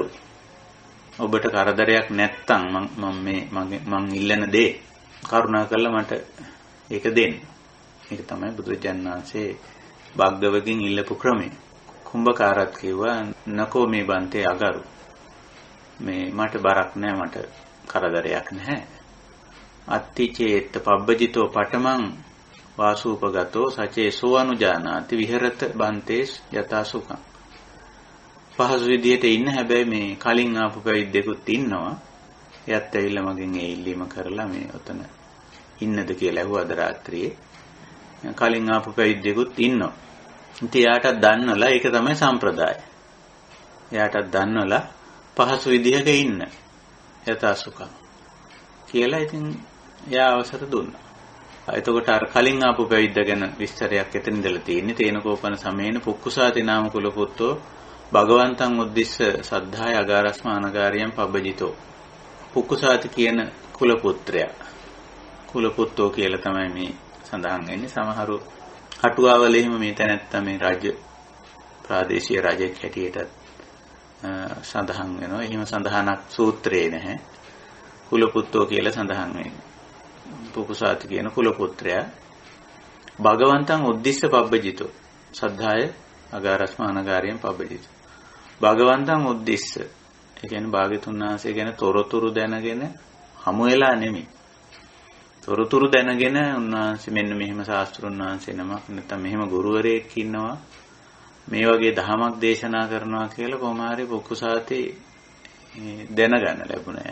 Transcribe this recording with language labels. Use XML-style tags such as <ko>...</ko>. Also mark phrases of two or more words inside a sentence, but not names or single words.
<si>ඔබට කරදරයක් නැත්තම් මම ඉල්ලන දේ කරුණාකරලා මට ඒක දෙන්න. ඒක තමයි බුදුරජාණන් වහන්සේ භග්ගවගෙන් ඉල්ලපු ක්‍රමය. කුඹකාරත් කිව්වා</si> <pi>නකෝ මේ බන්තේ අගරු.</pi> <si>මේ මට බරක් නැහැ, මට කරදරයක් නැහැ.</si> <pi>අත්තිචේත් පබ්බජිතෝ පඨමං වාසූපගතෝ සචේ සෝඅනුජානාති විහෙරත බන්තේ යතා සුඛං.</pi> <si>පහසු විදියට ඉන්න හැබැයි මේ කලින් ආපු පැවිද්දෙකුත් ඉන්නවා. එයත් ඇවිල්ලා මගෙන් ඒ ඉල්ලීම කරලා මේ ඔතන ඉන්නද කියලා ඇහුවා අද රාත්‍රියේ. කලින් ආපු පැවිද්දෙකුත් ඉන්නවා. ඉතින් එයාටත් දන්නවලා ඒක තමයි සම්ප්‍රදාය. එයාටත් දන්නවලා පහසු විදිහක ඉන්න.</si> <pi>යතා සුඛං</pi> <si>කියලා ඉතින් එයා අවසර දුන්නා. එතකොට අර කලින් ආපු පැවිද්ද ගැන විස්තරයක් එතන ඉඳලා තියෙන්නේ.</si> <pi>තේනකෝපන සමේන පුක්කුසාති නාම කුල පුත්තෝ භගවන්තං උද්දිස්ස සද්ධාය අගාරස්මානගාරියම් පබ්බජිතෝ.</pi> <si>පුක්කුසාති කියන කුල පුත්‍රයා.</si> <pi>කුල පුත්තෝ</pi> <si>කියලා තමයි මේ සඳහන් වෙන්නේ. සමහරු අටුවාවල එහෙම මේ තැනැත්තා මේ රාජ්‍ය ප්‍රාදේශීය රජෙක් හැටියට සඳහන් වෙනවා. එහෙම සඳහනක් සූත්‍රේ නැහැ.</si> <pi>කුල පුත්තෝ</pi> <si>කියලා සඳහන් වෙන්නේ. පුකුසාති කියන කුල පුත්‍රයා</si> <pi>භගවන්තං උද්දිස්ස පබ්බජිතෝ. සද්ධාය අගාරස්මානගාරියම් පබ්බජිතෝ. භගවන්තං උද්දිස්ස.</pi> <si>ඒ කියන්නේ භාග්‍යතුන් වහන්සේ ගැන තොරතුරු දැනගෙන හමු වෙලා නෙමෙයි. තොරතුරු දැනගෙන උන්වහන්සේ මෙන්න මෙහෙම ශාස්ත්‍රුන් වහන්සේ නමක් නැත්නම් මෙහෙම ගුරුවරයෙක් ඉන්නවා මේ වගේ දහමක් දේශනා කරනවා කියලා කොහොම හරි පුකුසාති දැනගන්න ලැබුණා.</si>